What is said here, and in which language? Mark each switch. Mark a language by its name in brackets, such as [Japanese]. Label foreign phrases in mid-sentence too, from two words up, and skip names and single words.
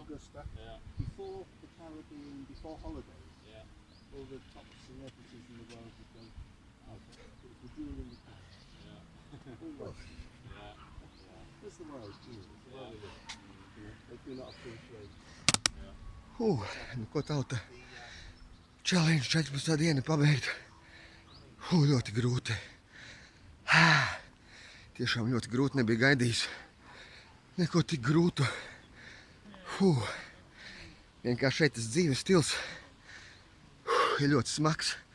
[English] Famagusta, Yeah. before the Caribbean, before holidays, Yeah. all the top celebrities in the world would go. Okay. It was the jewel in the crown. Yeah. Always. Yeah. That's the world, too. It's the world of it. You know, they do not appreciate. [Latvian] Nu ko tauta? Challenge 14. diena pabeigt. Ļoti grūti. Tiešām ļoti grūti, nebija gaidījis. Neko tik grūtu. Vienkārši šeit tas dzīves stils ir ļoti smags.